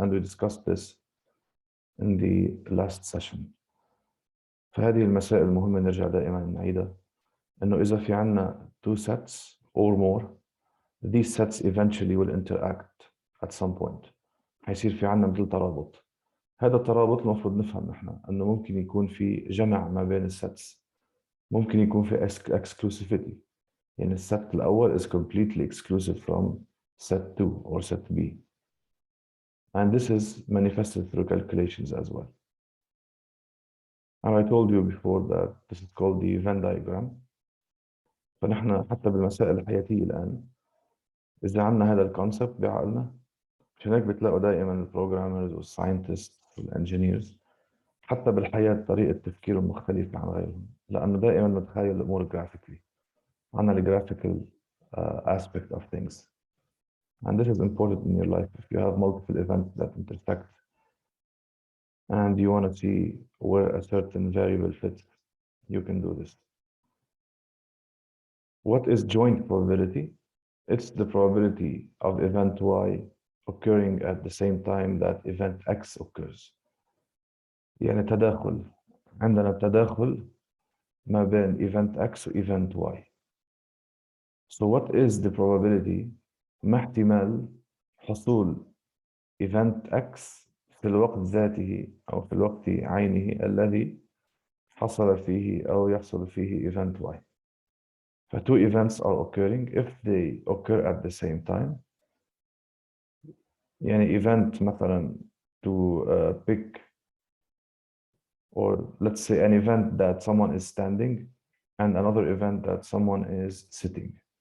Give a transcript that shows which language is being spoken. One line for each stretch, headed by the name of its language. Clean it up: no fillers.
English: And we discussed this in the last session.
Arabic: فهذه المسائل المهمة نرجع دائما نعيدها، إنه إذا في عنا
English: two sets or more, these sets eventually will interact at some point.
Arabic: حيصير في عنا مثل ترابط. هذا الترابط المفروض نفهم نحن إنه ممكن يكون في جمع ما بين السيتس، ممكن يكون في exclusivity، يعني الست الأول
English: is completely exclusive from set 2 or set B. And this is manifested through calculations as well. And I told you before that this is called the Venn diagram.
Arabic: فنحن حتى بالمسائل الحياتية الآن إذا عنا هذا الكونسبت بعقلنا، عشان هيك بتلاقوا دائما البروجرامرز والساينتست والانجينيرز حتى بالحياة طريقة تفكيرهم مختلفة عن غيرهم، لأنه دائما نتخيل الأمور جرافيكلي، عنا الجرافيكال
English: aspect of things. And this is important in your life. If you have multiple events that intersect and you want to see where a certain variable fits, you can do this. What is joint probability? It's the probability of event Y occurring at the same time that event X occurs.
Arabic: يعني تداخل، عندنا تداخل ما بين event X و event Y.
English: So what is the probability؟
Arabic: ما احتمال حصول event X في الوقت ذاته أو في الوقت عينه الذي حصل فيه أو يحصل فيه event Y.
English: ف two events are occurring. If they occur at the same time, يعني event مثلا to pick, or let's say an event that someone is standing and another event that someone is sitting.